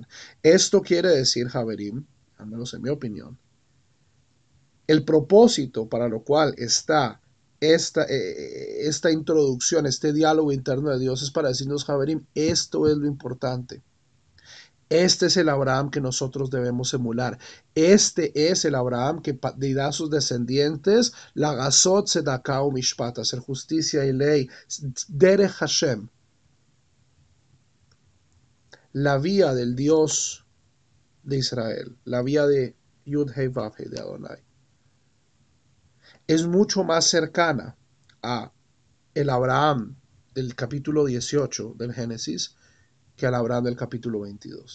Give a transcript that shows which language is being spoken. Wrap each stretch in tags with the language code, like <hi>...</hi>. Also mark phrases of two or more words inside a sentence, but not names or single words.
<es>Esto quiere decir, Javerim, al menos en mi opinión, el propósito para lo cual está esta introducción, este diálogo interno de Dios es para decirnos, Javerim, esto es lo importante. Este es el Abraham que nosotros debemos emular. Este es el Abraham que dirá a sus descendientes,</es> <he>לעשות צדקה משפט,</he> <es>hacer justicia y ley,</es> <he>דרך השם,</he> <es>la vía del Dios de Israel, la vía de</es> <he>יוד הא ואו הא</he> <es>de Adonai. Es mucho más cercana a el Abraham del capítulo 18 del Génesis que al Abraham del capítulo 22.</es>